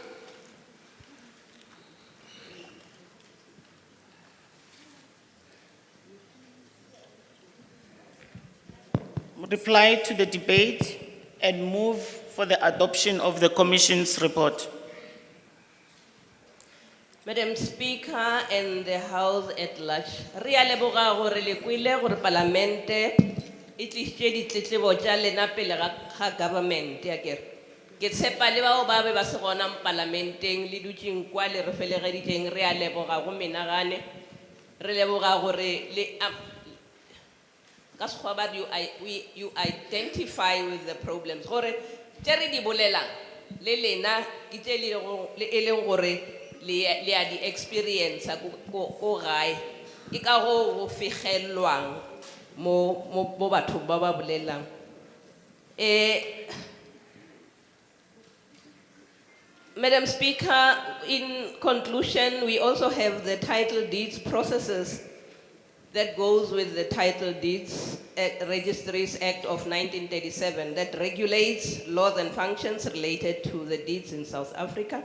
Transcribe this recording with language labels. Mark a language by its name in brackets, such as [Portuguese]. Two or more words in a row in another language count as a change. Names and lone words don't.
[English] Reply to the debate and move for the adoption of the Commission's report. Madam Speaker and the House at large, [Northern Sotho] re a leboga gore le kwile gore Parlamente e tlisitse ditletlebo tša lena pele ga government ya kere. Ke tshepa le bao ba be ba se gona Parlamenteng le dutšeng kwa le re felegeditšeng re a leboga go menagane re leboga gore le ka sekgowa ba [English] you identify with the problems [Northern Sotho] gore tše re di bolelang le lena ke tše e leng gore le a di experience ko gae ke ka go figelwang mo batho ba ba bolelang. [English] Madam Speaker, in conclusion, we also have the title deeds processes that goes with the Title Deeds Registries Act of 1937 that regulates laws and functions related to the deeds in South Africa.